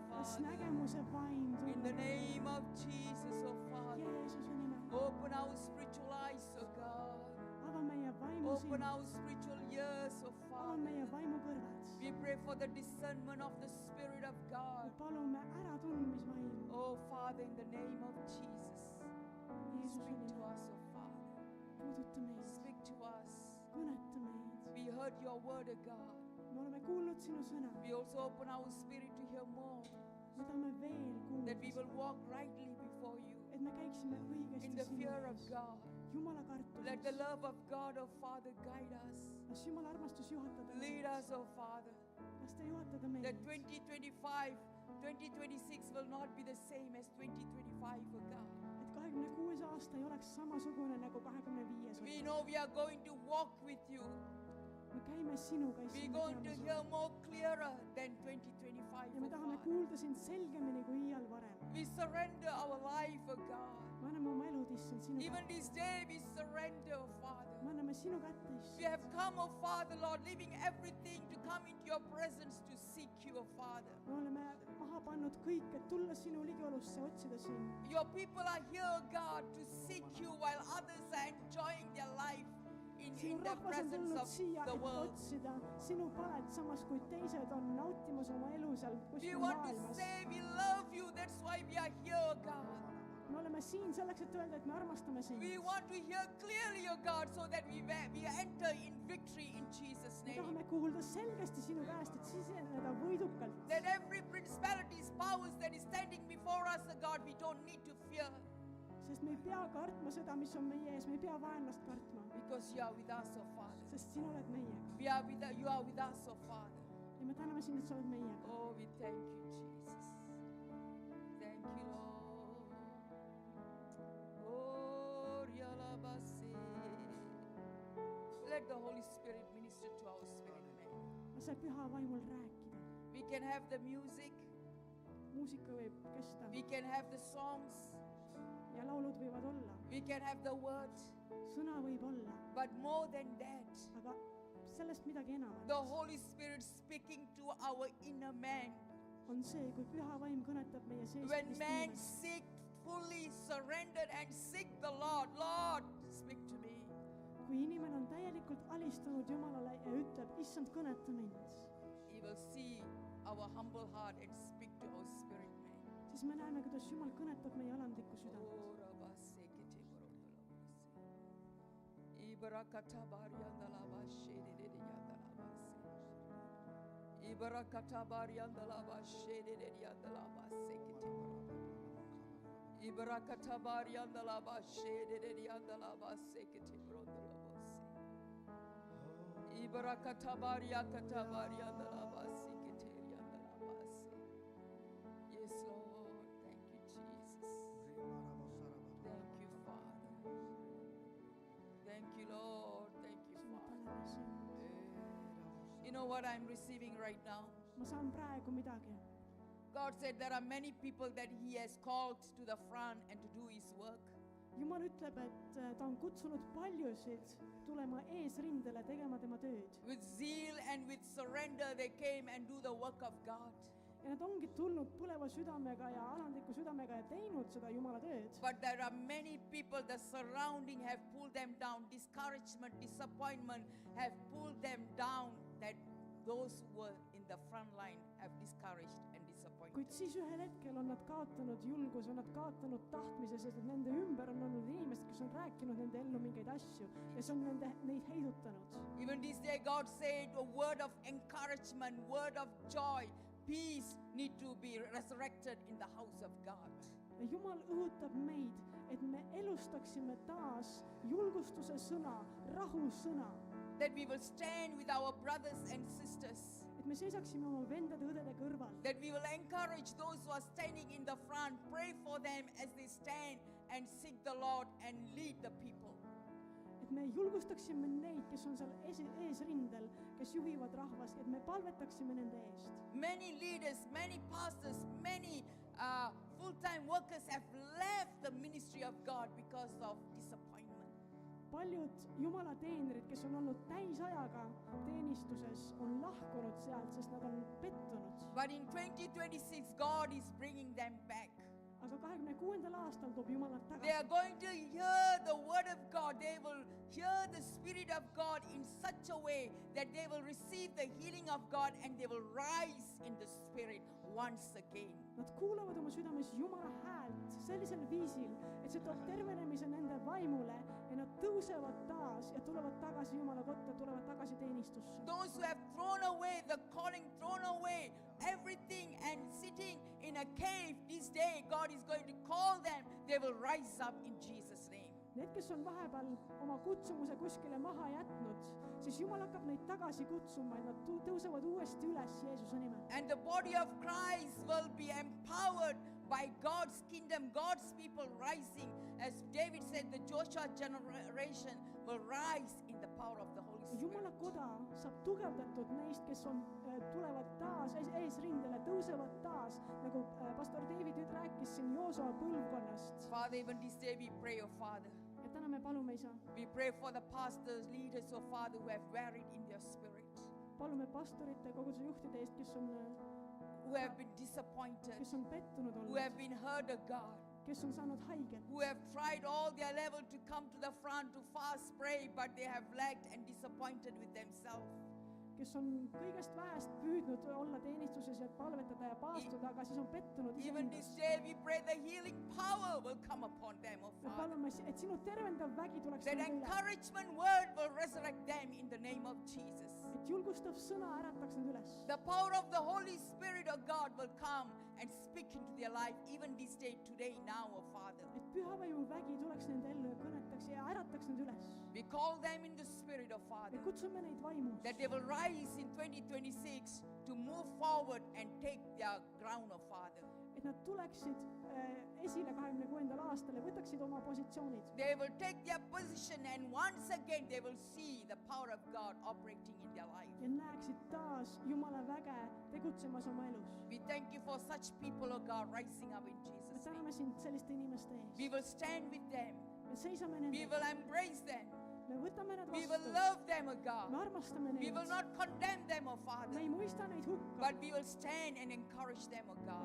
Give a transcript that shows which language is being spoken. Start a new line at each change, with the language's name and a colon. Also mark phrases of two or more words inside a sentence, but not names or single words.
English: Father.
Estonian: nägemuse vaim
English: In the
Estonian: tulla.
English: name of Jesus, oh Father.
Estonian: Jeesuse nimel.
English: Open our spiritual eyes, oh God.
Estonian: Ava meie vaimu
English: Open
Estonian: silm.
English: our spiritual ears, oh
Estonian: Ava meie
English: Father.
Estonian: vaimu kõrvad.
English: We pray for the discernment of the Spirit of
Estonian: Me
English: God.
Estonian: palume äratundmisvaim.
English: Oh Father, in the name of Jesus.
Estonian: Jeesuse
English: Speak to
Estonian: nimel.
English: us, oh Father.
Estonian: Puuduta meid.
English: Speak to us.
Estonian: Kõneta meid.
English: We heard your word, oh God.
Estonian: Me oleme kuulnud sinu sõna.
English: We also open our spirit to hear more.
Estonian: Me tahame veel
English: That we
Estonian: kuulda.
English: will walk rightly before you.
Estonian: Et me käiksime
English: In
Estonian: õigesti
English: the
Estonian: sinu
English: fear of
Estonian: ees.
English: God.
Estonian: Jumala
English: Let the
Estonian: kartuses.
English: love of God, oh Father, guide us.
Estonian: Las Jumala armastus juhatada
English: Lead
Estonian: meid.
English: us, oh Father.
Estonian: Las ta juhatada
English: That
Estonian: meid.
English: 2025, 2026 will not be the same as 2025, oh God.
Estonian: Et 26 aasta ei oleks samasugune nagu 25
English: We
Estonian: oli.
English: know we are going to walk with you.
Estonian: Me käime sinuga,
English: We're
Estonian: issand,
English: going to
Estonian: me teame
English: hear
Estonian: seda.
English: more clearer than 2025,
Estonian: Ja me
English: oh
Estonian: tahame
English: Father.
Estonian: kuulda sind selgemini kui iial varem.
English: We surrender our life, oh God.
Estonian: Me anname oma elud, issand, sinu
English: Even
Estonian: kätte.
English: this day we surrender, oh Father.
Estonian: Me anname sinu kätte,
English: We
Estonian: issand.
English: have come, oh Father, Lord, leaving everything to come into your presence to seek you, oh Father.
Estonian: Me oleme maha pannud kõik, et tulla sinu ligiolusse, otsida sind.
English: Your people are here, God, to seek you while others are enjoying their life in
Estonian: Sinu
English: the
Estonian: rahvas on
English: presence
Estonian: tulnud
English: of
Estonian: siia,
English: the
Estonian: et
English: world.
Estonian: otsida sinu palet, samas kui teised on nautimas oma elu seal
English: We
Estonian: kuskil
English: want to
Estonian: maailmas.
English: say we love you. That's why we are here, God.
Estonian: Me oleme siin selleks, et öelda, et me armastame sind.
English: We want to hear clearly, oh God, so that we enter in victory in Jesus'
Estonian: Me
English: name.
Estonian: tahame kuulda selgesti sinu käest, et siseneda võidukalt.
English: That every principalities, powers that is standing before us, oh God, we don't need to fear
Estonian: Sest me ei pea kartma seda, mis on meie ees, me ei pea vaenlast kartma,
English: because you are with us, oh Father.
Estonian: sest sina oled meiega.
English: You are with us, oh Father.
Estonian: Ja me täname sind, et sa oled meiega.
English: Oh, we thank you, Jesus. Thank you, Lord. Oh, Rialabasi. Let the Holy Spirit minister to our spirit, man.
Estonian: Lase püha vaimul rääkida.
English: We can have the music,
Estonian: Muusika võib kesta
English: we can have the songs,
Estonian: ja laulud võivad olla.
English: we can have the word,
Estonian: Sõna võib olla,
English: but more than that,
Estonian: aga sellest midagi enamat
English: the Holy Spirit speaking to our inner man.
Estonian: on see, kui püha vaim kõnetab meie
English: When
Estonian: seest
English: man
Estonian: inimest.
English: seek fully surrendered and seek the Lord, Lord, speak to me.
Estonian: Kui inimene on täielikult alistunud Jumalale ja ütleb, issand, kõneta mind,
English: He will see our humble heart and speak to our spirit man.
Estonian: siis me näeme, kuidas Jumal kõnetab meie alandlikku südant. Oh, Rabase kete korondolabase. Ibarakatabar yandalabashe dedede yandalabase. Ibarakatabar yandalabashe dedede yandalabase kete korondolabase. Ibarakatabar yandalabashe dedede yandalabase kete korondolabase. Ibarakatabar yakatabar yandalabase kete yandalabase.
English: Yes, Lord. Thank you, Jesus. Thank you, Father. Thank you, Lord. Thank you,
Estonian: Me
English: Father.
Estonian: täname sind.
English: You know what I'm receiving right now?
Estonian: Ma saan praegu midagi.
English: God said there are many people that He has called to the front and to do His work.
Estonian: Jumal ütleb, et ta on kutsunud paljusid tulema eesrindele tegema tema tööd.
English: With zeal and with surrender, they came and do the work of God.
Estonian: Ja nad ongi tulnud põleva südamega ja alandliku südamega ja teinud seda Jumala tööd.
English: But there are many people, the surrounding have pulled them down. Discouragement, disappointment have pulled them down, that those who were in the front line have discouraged and disappointed.
Estonian: Kuid siis ühel hetkel on nad kaotanud julguse, on nad kaotanud tahtmise, sest et nende ümber on olnud inimesed, kes on rääkinud nende ellu mingeid asju ja see on neid heidutanud.
English: Even this day, God said a word of encouragement, word of joy, peace need to be resurrected in the house of God.
Estonian: Ja Jumal õhutab meid, et me elustaksime taas julgustuse sõna, rahu sõna,
English: That we will stand with our brothers and sisters.
Estonian: et me seisaksime oma vendade, õdede kõrval,
English: That we will encourage those who are standing in the front. Pray for them as they stand and seek the Lord and lead the people.
Estonian: et me julgustaksime neid, kes on seal eesrindel, kes juhivad rahvast, et me palvetaksime nende eest.
English: Many leaders, many pastors, many full-time workers have left the ministry of God because of disappointment.
Estonian: paljud Jumala teenrid, kes on olnud täisajaga teenistuses, on lahkunud sealt, sest nad on pettunud.
English: But in 2026, God is bringing them back.
Estonian: Aga 26. aastal toob Jumal nad
English: They are
Estonian: tagasi.
English: going to hear the word of God. They will hear the Spirit of God in such a way that they will receive the healing of God and they will rise in the Spirit once again.
Estonian: Nad kuulavad oma südames Jumala häält sellisel viisil, et see toob tervenemise nende vaimule ja nad tõusevad taas ja tulevad tagasi Jumala kotta, tulevad tagasi teenistusse.
English: Those who have thrown away the calling, thrown away everything and sitting in a cave this day, God is going to call them. They will rise up in Jesus' name.
Estonian: Need, kes on vahepeal oma kutsumuse kuskile maha jätnud, siis Jumal hakkab neid tagasi kutsuma, et nad tõusevad uuesti üles Jeesuse nimel.
English: And the body of Christ will be empowered by God's kingdom, God's people rising. As David said, the Joshua generation will rise in the power of the Holy Spirit.
Estonian: Jumala koda saab tugevdatud neist, kes on, tulevad taas eesrindele, tõusevad taas, nagu pastor David nüüd rääkis siin Joosua põlvkonnast.
English: Father, even this day we pray, oh Father.
Estonian: Ja täna me palume, Isa,
English: We pray for the pastors, leaders, oh Father, who have varied in their spirit,
Estonian: palume pastorite, koguduse juhtide eest,
English: who have been disappointed,
Estonian: kes on pettunud
English: who
Estonian: olnud,
English: have been hurt, oh God,
Estonian: kes on saanud haiget,
English: who have tried all their level to come to the front to fast pray, but they have lagged and disappointed with themselves.
Estonian: kes on kõigest vähest püüdnud olla teenistuses ja palvetada ja paastuda, aga siis on pettunud
English: Even this
Estonian: iseendas.
English: day we pray the healing power will come upon them, oh
Estonian: Me
English: Father.
Estonian: palume, et sinu tervendav vägi tuleks
English: That
Estonian: nende üle,
English: encouragement word will resurrect them in the name of Jesus.
Estonian: et julgustav sõna ärataks nad üles.
English: The power of the Holy Spirit of God will come and speak into their life even this day, today, now, oh Father.
Estonian: Et pühavaimu vägi tuleks nende ellu ja kõnetaks ja ärataks nad üles.
English: We call them in the Spirit of Father,
Estonian: Me kutsume neid vaimus,
English: that they will rise in 2026 to move forward and take their ground, oh Father.
Estonian: et nad tuleksid esile 26. aastal ja võtaksid oma positsioonid.
English: They will take their position and once again they will see the power of God operating in their life.
Estonian: Ja näeksid taas Jumala väge tegutsemas oma elus.
English: We thank you for such people, oh God, rising up in
Estonian: Me
English: Jesus' name.
Estonian: täname sind selliste inimeste ees.
English: We will stand with them.
Estonian: Me seisame
English: We
Estonian: nendega,
English: will embrace them.
Estonian: me võtame nad
English: We will
Estonian: vastu,
English: love them, oh
Estonian: me
English: God.
Estonian: armastame
English: We
Estonian: neid,
English: will not condemn them, oh
Estonian: me
English: Father,
Estonian: ei mõista neid hukka,
English: but we will stand and encourage them, oh God.